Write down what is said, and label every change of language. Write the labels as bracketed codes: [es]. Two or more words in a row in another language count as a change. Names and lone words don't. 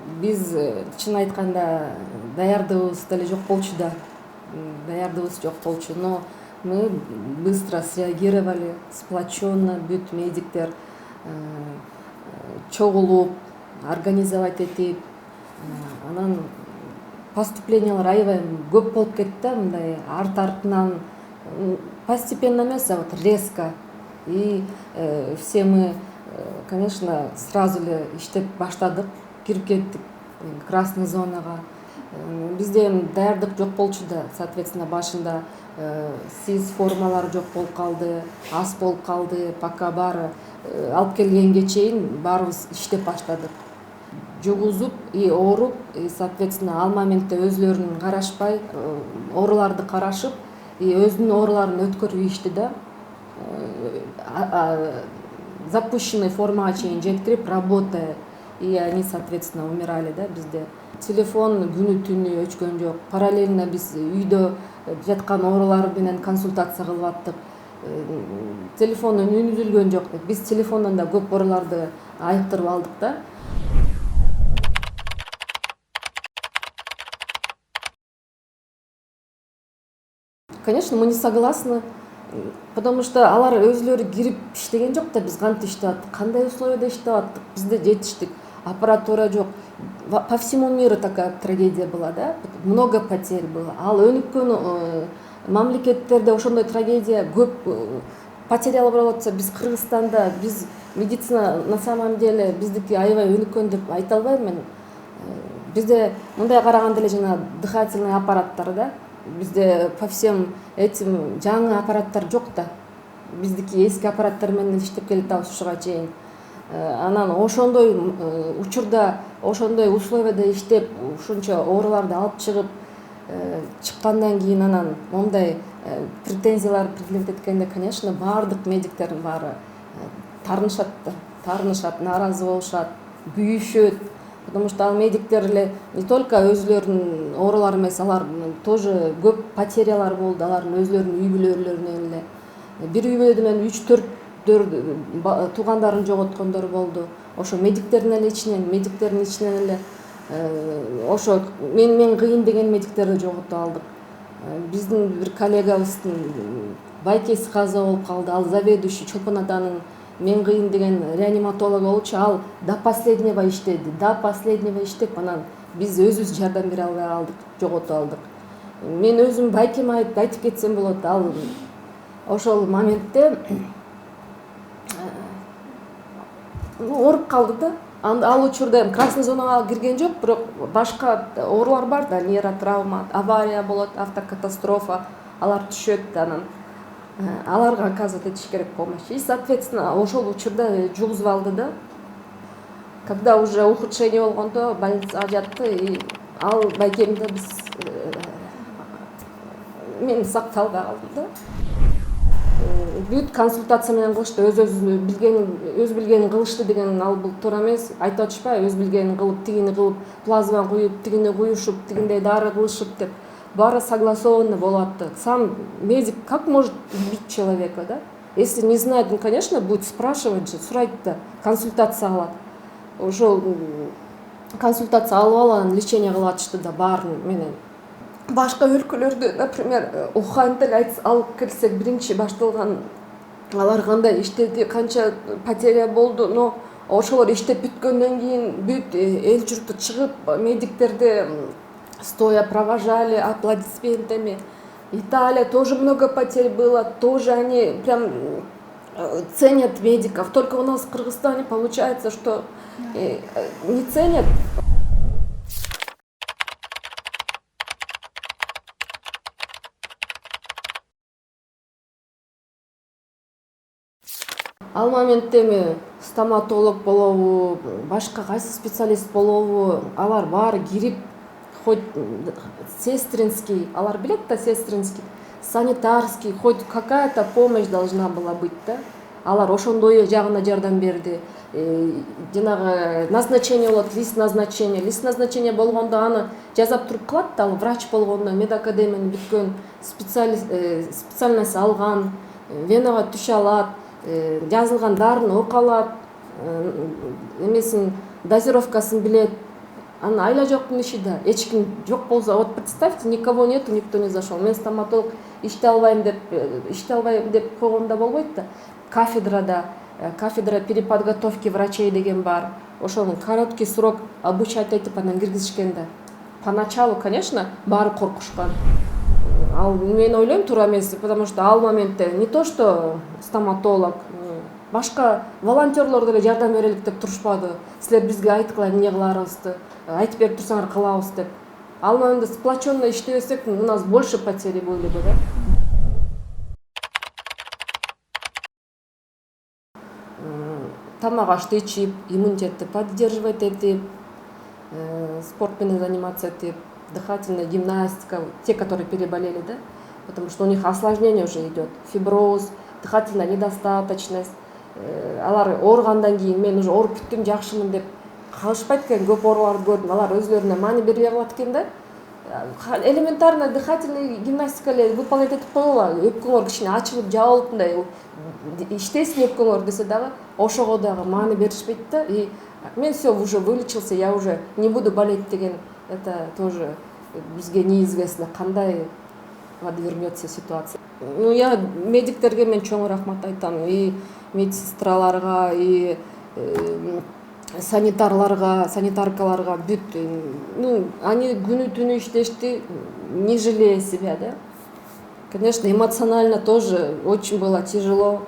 [ky] биз чын айтканда даярдыгыбыз деле жок болчу да. Даярдыгыбыз жок болчу, [ru] но мы быстро среагировали, сплоченно, [ky] бүт медиктер чогулуп, организовать этип, анан поступлениялар аябай көп болуп кетти да, мындай артынан постепенно эмес, [ru] а вот резко. И все мы, конечно, сразу [ky] эле иштеп баштадык, кирип кеттик красный зонага. Бизде эми даярдык жок болчу да, соответственно, башында СИЗ формалары жок болуп калды, аз болуп калды, пока баары алып келгенге чейин баарыбыз иштеп баштадык. Жугузуп и ооруп, и, соответственно, ал моментте өзлөрүн карашпай, ооруларды карашып, и өзүнүн ооруларын өткөрүп ийишти да. Запущенный формага чейин жеткирип, [ru] работая, и они, соответственно, умирали, [ky] да, бизде. Телефон күнү түнү өчкөн жок. Параллельно биз үйдө жаткан оорулар менен консультация кылып аттык. Телефондун үнү үзүлгөн жок. Биз телефондон да көп ооруларды айыктырып алдык да. [ru] Конечно, мы не согласны, потому что [ky] алар өзлөрү кирип иштеген жок да, биз кантип иштеп аттык, кандай условияда иштеп аттык, бизде жетиштик, аппаратура жок. [ru] По всему миру такая трагедия была, да, много потерь было. [ky] Ал өнүккөн мамлекеттерде ошондой трагедия көп потерялар болуп атса, биз Кыргызстанда, биз медицина [ru] на самом деле [ky] биздики аябай өнүккөн деп айта албайм мен. Бизде мындай караганда эле жана дыхательный аппараттар, да, бизде [ru] по всем этим [ky] жаңы аппараттар жок да. Биздики эски аппараттар менен иштеп келатабыз ушуга чейин. Анан ошондой учурда, ошондой условияда иштеп, ушунча ооруларды алып чыгып, чыккандан кийин анан мондай претензиялар предъявить эткенде, конечно, баардык медиктердин баары таарынышат, нааразы болушат, күйүшөт. [ru] Потому что [ky] ал медиктер эле [ru] не только [ky] өзлөрүнүн оорулары эмес, алар тоже көп потерялар болду, алардын өзлөрүнүн үй бүлөлөрүнөн эле. Бир үй бүлөдөн 3-4 туугандарын жоготкондор болду. Ошо медиктердин эле ичинен эле ошо мен кыйын деген медиктерди жоготуп алдык. Биздин бир коллегабыздын байкеси каза болуп калды. Ал заведующий Чолпон атанын мен кыйын деген реаниматолог болчу, ал [ru] до последнего [ky] иштеди. [ru] До последнего [ky] иштеп, анан биз өзүбүз жардам бере албай калдык, жоготуп алдык. Мен өзүм байкеме айтып кетсем болот. Ал ошол моментте ооруп калды да. Ал учурда красный зонага кирген жок, бирок башка оорулар бар да, нейротравма, авария болот, автокатастрофа, алар түшөт, анан аларга оказывать этиш керек помощь. [ru] И, соответственно, [ky] ошол учурда жугузуп алды да. [ru] Когда уже ухудшение [ky] болгондо больницага жатты, и ал байкемди биз мен сакталбай калдым да. Бүт консультация менен кылышты, өз билгенин кылышты деген ал бул туура эмес. Айтып атышпайбы, өз билгенин кылып, тигини кылып, плазма куюп, тигини куюшуп, тигиндей дары кылышып деп. Баары согласованно болуп атты. [ru] Сам медик как может убить человека, да? Если не знает, ну, конечно, будет спрашивать же, [ky] сурайт да, консультация алат. Ошол консультация алып анан лечение кылып атышты да баарын менен. Башка өлкөлөрдө, например, Ухань алып келсек, биринчи башталган, алар кандай иштеди, канча потеря болду, но ошолор иштеп бүткөндөн кийин бүт эл журту чыгып медиктерди [ru] стоя провожали аплодисментами. Италия тоже много потерь было, тоже они прям ценят медиков. Только у нас в Кыргызстане получается, что не ценят. [ky] Ал моментте эми стоматолог болобу, башка кайсы специалист болобу, алар баары кирип, [ru] хоть сестринский, [ky] алар билет да, сестринский, санитарский, [ru] хоть какая-то помощь должна была быть, да. [ky] Алар ошондой жагына жардам берди. Жанагы назначение болот, [ru] лист назначения [ky] болгондо аны жазап туруп калат да, ал врач болгондо, медакадемияны бүткөн, специальность алган, венага түшө алат, жазылган дарыны окуп алат, эмесин дозировкасын билет. анан айла жоктун иши да, эч ким жок болсо, [ru] вот представьте, никого нету, никто не зашел, [ky] мен стоматолог иштей албайм деп койгондо болбойт да. [ru] Кафедра переподготовки врачей [ky] деген бар, ошонун [ru] короткий срок обучать [ky] этип анан киргизишкен да. Поначалу, конечно, баары коркушкан. Ал мен ойлойм туура эмес, [ru] потому что [ky] ал моментте [ru] не то что [ky] стоматолог, башка волонтерлор деле жардам берелик деп турушпады. Силер бизге айткыла эмне кыларыбызды, айтып берип турсаңар кылабыз деп. Ал моментте сплоченно иштебесек, [ru] у нас больше потери были бы, да. [ky] Тамак ашты ичип, иммунитетти поддерживать этип, спорт менен заниматься этип, [ru] дыхательная гимнастика, те, которые переболели, да, потому что у них осложнение уже идет, фиброз, дыхательная недостаточность, [ky] алар ооругандан кийин мен уже ооруп бүттүм, жакшымын деп калышпайт экен, көп ооруларды көрдүм, алар өзлөрүнө маани бербей калат экен да. [ru] Элементарно дыхательный гимнастика [ky] эле выполнять этип койгула, өпкөңөр кичине ачылып жабылып мындай иштесин өпкөңөр десе дагы ошого дагы маани беришпейт да. [ru] И мен все уже вылечился, я уже не буду болеть деген, это тоже бизге неизвестно, кандай подвернется ситуация. Ну, я [ky] медиктерге мен чоң рахмат айтам, и медсестраларга, и санитаркаларга бүт. [ru] Ну, они [ky] күнү түнү иштешти, [ru] не жалея себя, да. Конечно, эмоционально тоже очень было тяжело.